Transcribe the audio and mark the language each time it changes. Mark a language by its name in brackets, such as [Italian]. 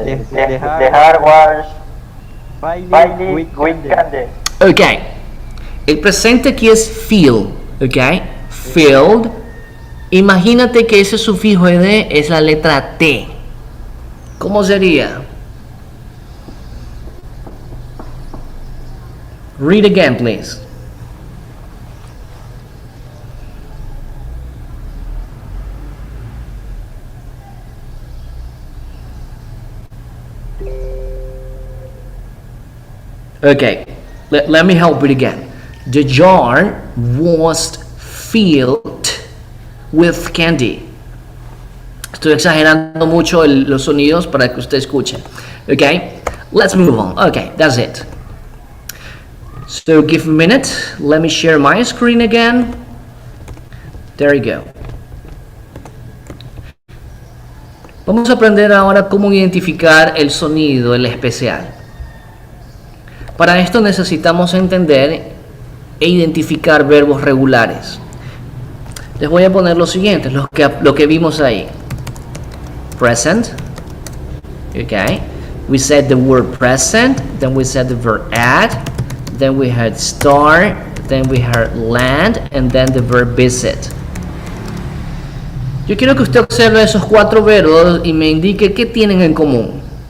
[English] The heart was Friday weekend. [Spanish] Okay, el presente aquí es feel, okay, filled. Imagínate que ese sufijo ed es la letra T. ¿Cómo sería? [English] Read again, please. Okay, let me help it again. The jar was filled with candy. [Spanish] Estoy exagerando mucho los sonidos para que usted escuche. [English] Okay, let's move on. Okay, that's it. So give me a minute. Let me share my screen again. There you go. [Spanish] Vamos a aprender ahora cómo identificar el sonido, el especial. Para esto necesitamos entender e identificar verbos regulares. Les voy a poner los siguientes, lo que vimos ahí. [English] Present. Okay. We said the word present, then we said the verb at, then we had start, then we had land, and then the verb visit. [Spanish] Yo quiero que usted observe esos 4 verbos y me indique qué tienen en común.